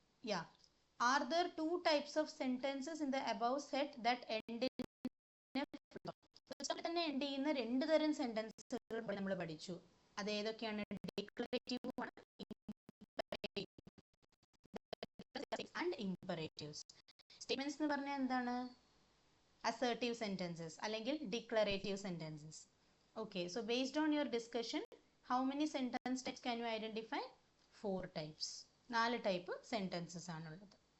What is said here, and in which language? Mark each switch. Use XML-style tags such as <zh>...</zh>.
<en>Yeah, are there 2 types of sentences in the above set that end in a full stop.</en> <ml>തന്നെ end ചെയ്യുന്ന 2 തരം സെന്റൻസുകൾ നമ്മൾ പഠിച്ചു. അത് ഏതൊക്കെയാണ്?</ml> <en>Declarative and imperatives.</en> <ml>സ്റ്റേറ്റ്മെന്റ്സ് എന്ന് പറഞ്ഞാൽ എന്താണ്? അസേർട്ടീവ് സെന്റൻസസ് അല്ലെങ്കിൽ declarative sentences.</ml> <en>Okay, so based on your discussion, how many sentence types can you identify? 4 types.</en> <ml>4 type sentences ആണുള്ളത്.</ml>